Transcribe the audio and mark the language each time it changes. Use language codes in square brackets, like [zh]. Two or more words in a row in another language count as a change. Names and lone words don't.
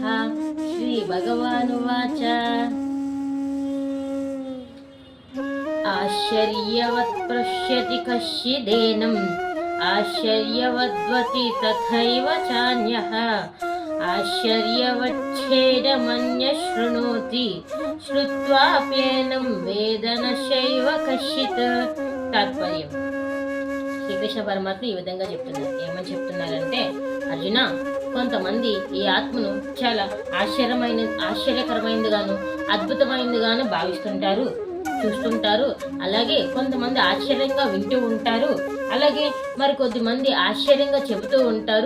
[sa] श्री भगवानुवाच आश्चर्यवत् पश्यति कश्चिदेनम् आश्चर्यवद्वति तथैव चान्यः आश्चर्यवच्छेदमन्यः शृणोति श्रुत्वाप्येनं वेद न चैव कश्चित्। [te] తాత్పర్యం శ్రీకృష్ణ పరమాత్మ ఈ విధంగా చెప్తున్నారు. ఏమని చెప్తున్నారంటే, అర్జున, కొంతమంది ఈ ఆత్మను చాలా ఆశ్చర్యకరమైనదిగాను అద్భుతమైనదిగాను భావిస్తుంటారు, చూస్తుంటారు. అలాగే కొంతమంది ఆశ్చర్యంగా వింటూ ఉంటారు, అలాగే మరి కొద్దిమంది ఆశ్చర్యంగా చెబుతూ ఉంటారు.